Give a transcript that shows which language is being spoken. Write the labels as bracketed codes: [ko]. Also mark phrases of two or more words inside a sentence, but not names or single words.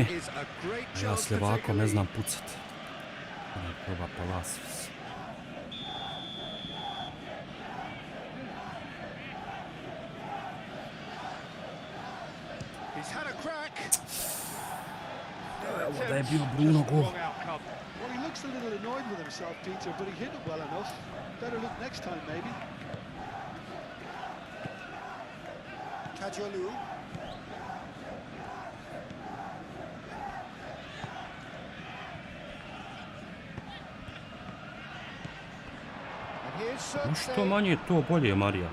[bs] Ja s ljevakom ne znam pucat. Proba Palacios. Evo da je bio Bruno gol. [en] Well, he looks a little annoyed with himself, Peter, but he hit it well enough. Better look next time, maybe. Kajolu. [bs] No što manje to bolje, Marija.